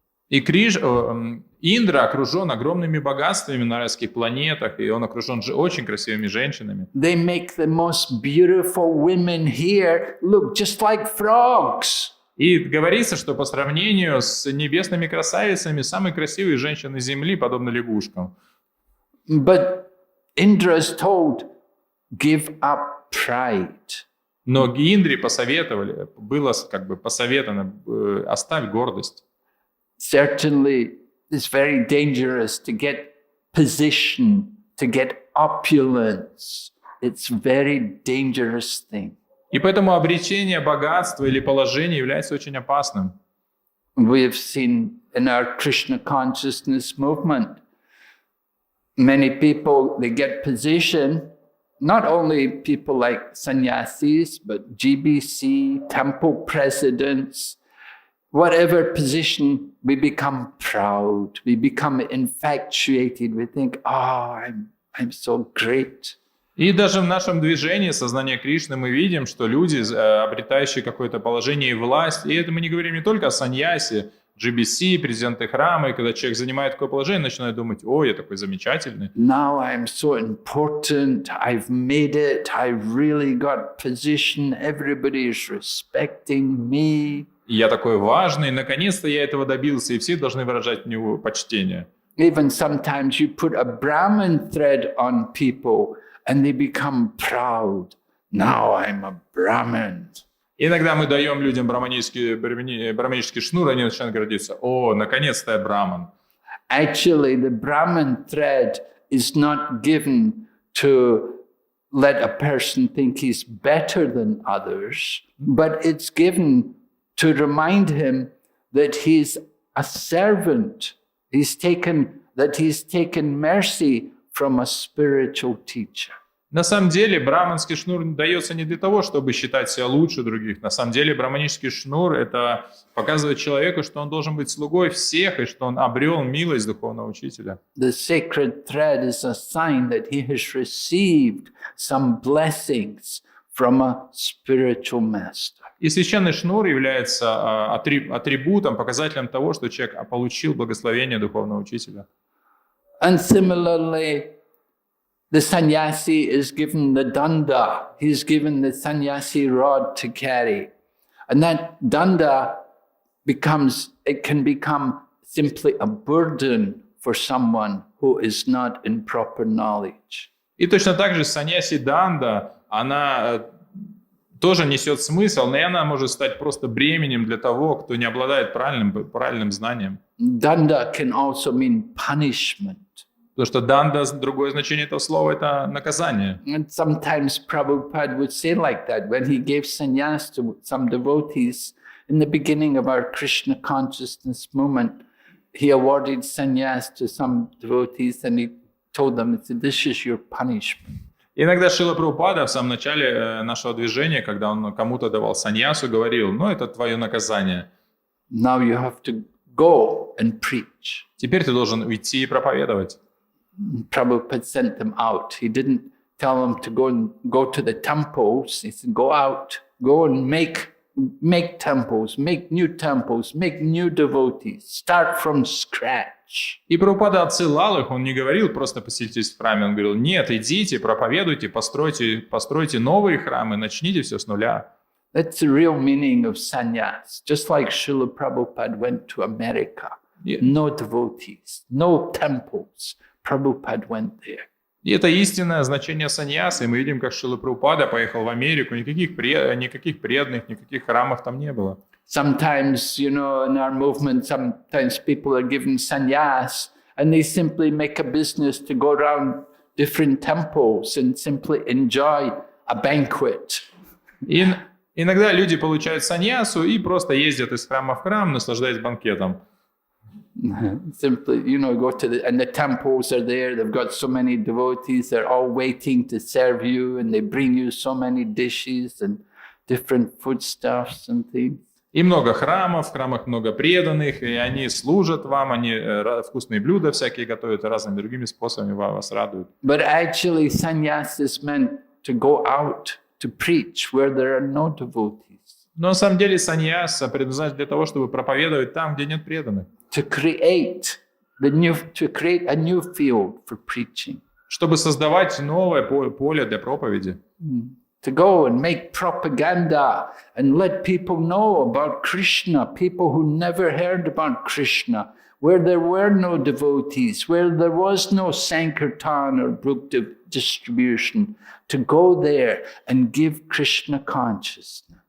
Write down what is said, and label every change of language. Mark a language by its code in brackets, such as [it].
[ru] И Индра окружен огромными богатствами на райских планетах, и он окружен очень красивыми женщинами. [en] They make the most beautiful women here look just like frogs. [ru] И говорится, что по сравнению с небесными красавицами, самые красивые женщины Земли подобны лягушкам. [en] But Indra is told, give up pride. [ru] Но Индре было посоветовано, оставь гордость. [en] Certainly, it's very dangerous to get position, to get opulence. It's a very dangerous thing. [ru] И поэтому обретение богатства или положения является очень опасным. [en] We have seen in our Krishna consciousness movement, many people, they get position, not only people like sannyasis, but GBC, temple presidents, whatever position, we become proud, we become infatuated, we think, oh, I'm so great. [ru] И даже в нашем движении сознания Кришны мы видим, что люди, обретающие какое-то положение и власть, и это мы не говорим не только о саньясе, GBC, президенты храма, и когда человек занимает такое положение, начинает думать, о, я такой замечательный. [en] Now I'm so important, I've made it, I really got position, everybody is respecting me. [ru] И я такой важный, наконец-то я этого добился, и все должны выражать мне почтение. [en] Even sometimes you put a Brahmin thread on people, and they become proud. Now I'm a Brahmin. [ru] Иногда мы даем людям браманический шнур, они начинают гордиться. О, наконец-то я браман. [en] Actually, the Brahmin thread is not given to let a person think he's better than others, but it's given to remind him that he's a servant. He's taken mercy from a spiritual teacher. [ru] На самом деле, браманский шнур дается не для того, чтобы считать себя лучше других. На самом деле, браманический шнур – это показывает человеку, что он должен быть слугой всех, и что он обрел милость духовного учителя. [en] The sacred thread is a sign that he has received some blessings from a spiritual master. [ru] И священный шнур является атрибутом, показателем того, что человек получил благословение духовного учителя. [en] And similarly, the sannyasi is given the danda. He's given the sannyasi rod to carry. And that danda can become simply a burden for someone who is not in proper knowledge. [ru] И точно так же саньяси данда, она тоже несет смысл, но и она может стать просто бременем для того, кто не обладает правильным знанием. [en] Danda can also mean punishment. [ru] Потому что данда, другое значение этого слова, это наказание. [en] And sometimes Prabhupada would say like that when he gave sannyas to some devotees in the beginning of our Krishna consciousness movement. He awarded sannyas to some devotees and he told them, this is your punishment. [ru] Иногда Шрила Прабхупада в самом начале нашего движения, когда он кому-то давал саньясу, говорил, это твое наказание. [en] Now you have to go and preach. [ru] Теперь ты должен уйти и проповедовать. [en] Prabhupada sent them out. He didn't tell them to go to the temples. He said, go out, go and make temples, make new devotees, start from scratch. [ru] И Прабхупада отсылал их, он не говорил просто посетитесь в храме, он говорил, нет, идите, проповедуйте, постройте новые храмы, начните все с нуля. [en] That's the real meaning of sannyas. Just like Srila Prabhupada went to America. Yeah. No devotees, no temples. Prabhupada went there. [ru] И это истинное значение саньяса. И мы видим, как Шрила Прабхупада поехал в Америку, никаких преданных, никаких храмов там не было. [en] Sometimes, in our movement, sometimes people are given sannyas and they simply make a business to go around different temples and simply enjoy a banquet. [ru] И иногда люди получают саньясу и просто ездят из храма в храм, наслаждаясь банкетом. [en] Simply, go to and the temples are there. They've got so many devotees. They're all waiting to serve you, and they bring you so many dishes and different foodstuffs and things. [ru] И много храмов, в храмах много преданных, и они служат вам, они вкусные блюда всякие готовят, и разными другими способами вас радуют. [en] But actually, sannyas is meant to go out to preach where there are no devotees. [ru] Но на самом деле саньяса предназначен для того, чтобы проповедовать там, где нет преданных. [en] To create a new field for preaching. [ru] Чтобы создавать новое поле для проповеди. [en] To go and make propaganda and let people know about Krishna, people who never heard about Krishna, where there were no devotees, where there was no Sankirtan or book distribution, to go there and give Krishna consciousness.